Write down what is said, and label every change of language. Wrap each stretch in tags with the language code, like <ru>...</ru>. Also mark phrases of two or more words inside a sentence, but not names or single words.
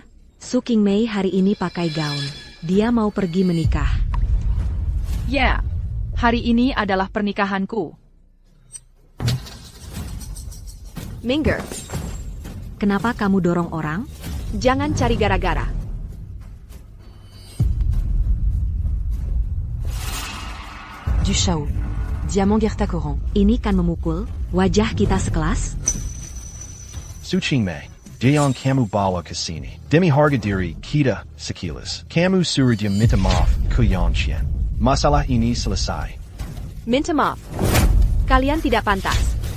<id>Su Qingmei hari ini pakai gaun. Dia mau pergi menikah. Ya, hari ini adalah pernikahanku. Minger, Kenapa kamu dorong orang? jangan cari gara-gara. Du Shao. Diamant Gerta Koran. Ini kan memukul wajah kita sekelas? Su Qingmei, Dayong kamu bawa ke sini. Demi harga diri kita sekilas. Kamu suruh dia minta maaf ke Yang Qian. Masalah ini selesai. Minta maaf. Kalian tidak pantas.</id>